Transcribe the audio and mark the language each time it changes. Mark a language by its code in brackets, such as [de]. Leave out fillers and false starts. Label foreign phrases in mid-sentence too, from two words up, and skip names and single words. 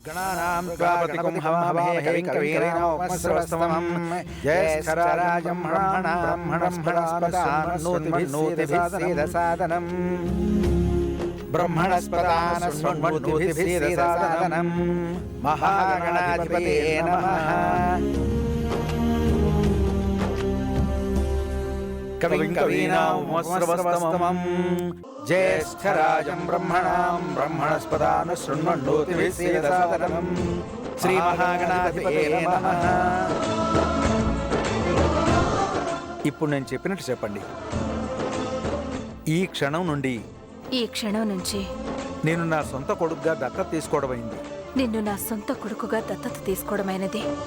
[sa] गणानां त्वा गणपतिं हवामहे कविं ज्येष्ठराजं ब्रह्मणस्पदानोतिभिस्सीदसादनम् ब्रह्मणस्पदानशृण्वन्नोतिभिस्सीदसादनम् महागणाधिपतये नमः। कविं कवीनामुपमश्रवस्तमम् ज्येष्ठराजं ब्रह्मणस्पदानशृण्वन्नोतिभिस्सीदसादनम् శ్రీమహాగణాధిపతయే నమః। [te] ఇప్పుడు నేను చెప్పినట్టు చెప్పండి. ఈ క్షణం నుంచి నేను నా సొంత కొడుకుగా దత్తత తీసుకోవడమైంది. నిన్ను నా సొంత కొడుకుగా దత్తత తీసుకోవడమైనది.